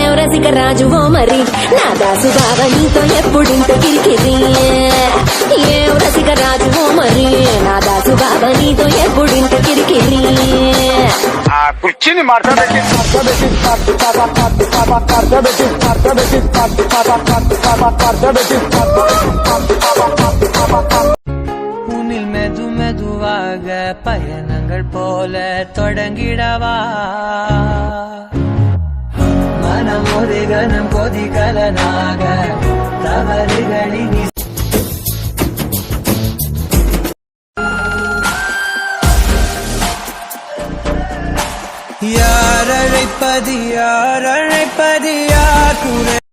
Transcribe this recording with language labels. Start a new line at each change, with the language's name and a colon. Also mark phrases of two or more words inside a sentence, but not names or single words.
Telugu: రసిక రాజువో మరి నా దాసు బావ నీతో ఎప్పుడింత కిరికిరి ఏం రసిక రాజువో మరి నా దాసు బావ నీతో ఎప్పుడింత కిరికిరి కుర్చీని మాట్లాడబెట్టి
Tamil: உன்னில் மெது மெதுவாக பயணங்கள் போல தொடங்கிடவா மனம் ஒரு கணம் கொதிகலனாக தவறுகளின் யார் அழைப்பது யார் கூட